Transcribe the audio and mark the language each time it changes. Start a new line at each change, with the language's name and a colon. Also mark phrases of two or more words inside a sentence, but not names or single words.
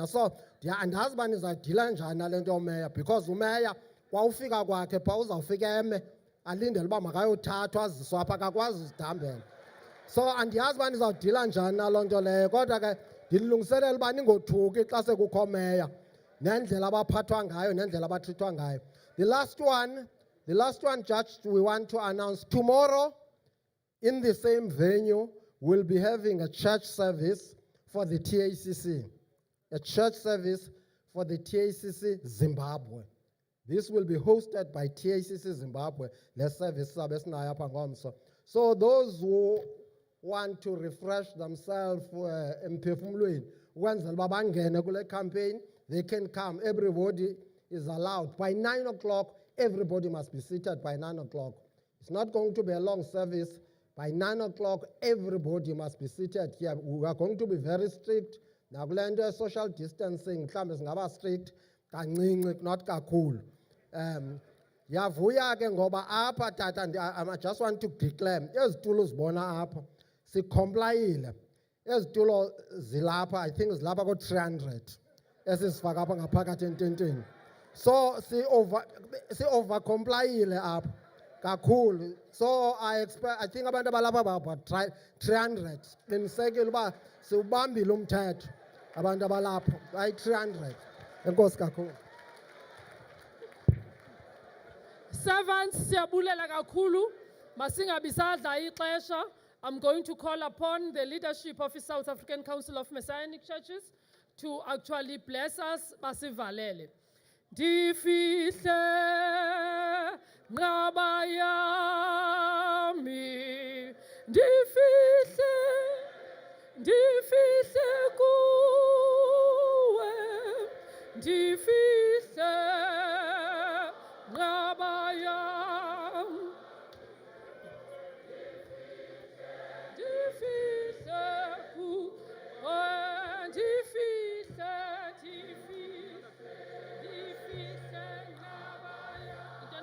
Xhosa: So andazi uba nizawudila njani nale nto yomeya, because umeya kwawufika kwakhe phaa uzawufika eme alindele uba makayothathwa aziswe apha, akakwazi uzidambela. So andiyazi uba nizawudila njani naloo nto leyo, kodwa ke ndilungiselela uba ningothuki xa sekukho meya nendlela abaphathwa ngayo nendlela abatrithwa ngayo.
English: The last one, Judge, we want to announce tomorrow in the same venue, we'll be having a church service for the TACC. A church service for the TACC Zimbabwe. This will be hosted by TACC Zimbabwe. Let's service. So those who want to refresh themselves
Xhosa: emphefumulweni, ukwenzela uba bangene kule campaign,
English: they can come. Everybody is allowed. By 9 o'clock, everybody must be seated by 9 o'clock. It's not going to be a long service. By 9 o'clock, everybody must be seated here. We are going to be very strict.
Xhosa: Nakule nto
English: social distancing,
Xhosa: mhlawumbe singaba strict kancinci, not kakhulu. Yavuya ke ngoba apha tata,
English: I just want to declare,
Xhosa: ezitulo zibona apha sicomplyile. Ezitulo zilapha,
English: I think
Xhosa: zilapha ko-300 esizifaka apha ngaphakathi ententeni. So si-over complyile apha kakhulu.
English: So I think
Xhosa: abantu abalapha
English: about 300.
Xhosa: Qinisekile uba siwubambile umthetho abantu abalapha bayi-300. Enkosi kakhulu. Servants, siyabulela kakhulu. Masingabi sadla ixesha.
English: I'm going to call upon the leadership of the South African Council of Messianic Churches to actually bless us.
Xhosa: Basivalele. Ndifihle nqaba yami, ndifihle kuwe, ndifihle nqaba yami, ndifihle kuwe, ndifihle, ndifihle nqaba yami.